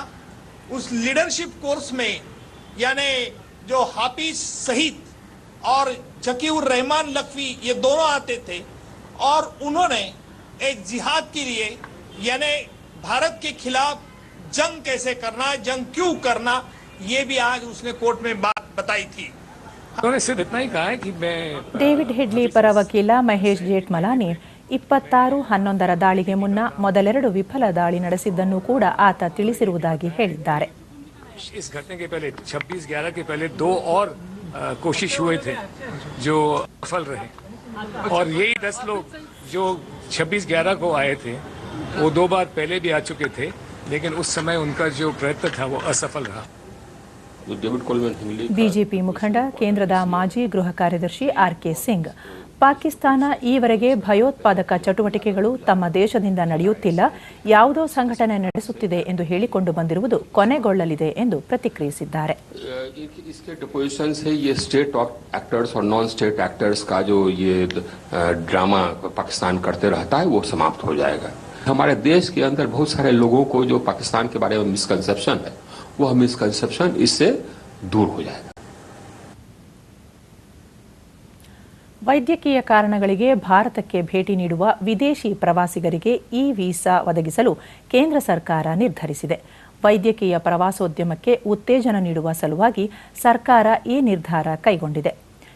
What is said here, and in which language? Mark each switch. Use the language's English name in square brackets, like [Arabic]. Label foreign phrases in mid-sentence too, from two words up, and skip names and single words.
[Hindi] उस लीडरशिप कोर्स में यानी जो हाफिज सईद और जकीउर रहमान लखवी ये दोनों आते थे और उन्होंने एक जिहाद के लिए यानी भारत के खिलाफ जंग कैसे करना, जंग क्यों करना, ये भी आज उसने कोर्ट में बात बताई थी. [Kannada] ಡೇವಿಡ್ ಹೆಡ್ಲಿ ಪರ ವಕೀಲ ಮಹೇಶ್ ಜೇಠ್ಮಲಾನಿ 26/11ರ ದಾಳಿಗೆ ಮುನ್ನ ಮೊದಲೆರಡು ವಿಫಲ ದಾಳಿ ನಡೆಸಿದ್ದನ್ನು ಕೂಡ ಆತ ತಿಳಿಸಿರುವುದಾಗಿ ಹೇಳಿದ್ದಾರೆ. [Hindi] इस घटने के पहले 26/11 के पहले 2 और कोशिश हुए थे जो सफल रहे और यही 10 लोग जो 26/11 को आए थे वो 2 बार पहले भी आ चुके थे, लेकिन उस समय उनका जो प्रयत्न था वो असफल रहा. [Kannada] ಬಿಜೆಪಿ ಮುಖಂಡ, ಕೇಂದ್ರದ ಮಾಜಿ ಗೃಹ ಕಾರ್ಯದರ್ಶಿ ಆರ್.ಕೆ. ಸಿಂಗ್, ಪಾಕಿಸ್ತಾನ ಈವರೆಗೆ ಭಯೋತ್ಪಾದಕ ಚಟುವಟಿಕೆಗಳು ತಮ್ಮ ದೇಶದಿಂದ ನಡೆಯುತ್ತಿಲ್ಲ, ಯಾವುದೋ ಸಂಘಟನೆ ನಡೆಸುತ್ತಿದೆ ಎಂದು ಹೇಳಿಕೊಂಡು ಬಂದಿರುವುದು ಕೊನೆಗೊಳ್ಳಲಿದೆ ಎಂದು ಪ್ರತಿಕ್ರಿಯಿಸಿದ್ದಾರೆ. [Hindi] हमारे देश के अंदर बहुत सारे लोगों को जो पाकिस्तान के बारे में मिसकंसेप्शन है, वह मिसकंसेप्शन इससे दूर हो जाएगा. [Kannada] ವೈದ್ಯಕೀಯ ಕಾರಣಗಳಿಗೆ ಭಾರತಕ್ಕೆ ಭೇಟಿ ನೀಡುವ ವಿದೇಶಿ ಪ್ರವಾಸಿಗರಿಗೆ ಇ ವೀಸಾ ಒದಗಿಸಲು ಕೇಂದ್ರ ಸರ್ಕಾರ ನಿರ್ಧರಿಸಿದೆ. ವೈದ್ಯಕೀಯ ಪ್ರವಾಸೋದ್ಯಮಕ್ಕೆ ಉತ್ತೇಜನ ನೀಡುವ ಸಲುವಾಗಿ ಸರ್ಕಾರ ಈ ನಿರ್ಧಾರ ಕೈಗೊಂಡಿದೆ.